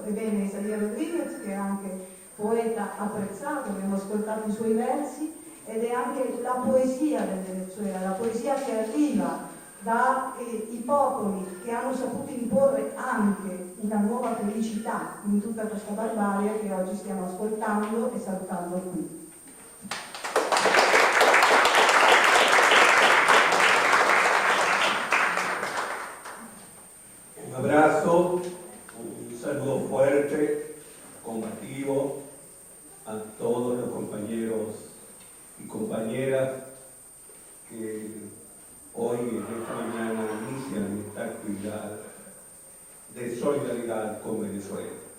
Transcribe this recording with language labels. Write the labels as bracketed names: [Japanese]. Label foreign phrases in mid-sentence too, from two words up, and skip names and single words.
[Italian] Ebbene, Isaías Rodríguez, che è anche poeta apprezzato, abbiamo ascoltato i suoi versi, ed è anche la poesia del Venezuela, la poesia che arriva dai popoli che hanno saputo imporre anche una nuova felicità in tutta questa barbarie che oggi stiamo ascoltando e salutando qui. [Spanish] Un abrazo, un saludo fuerte, combativo a todos los compañeros y compañeras que hoy en esta mañana inician esta actividad de solidaridad con Venezuela.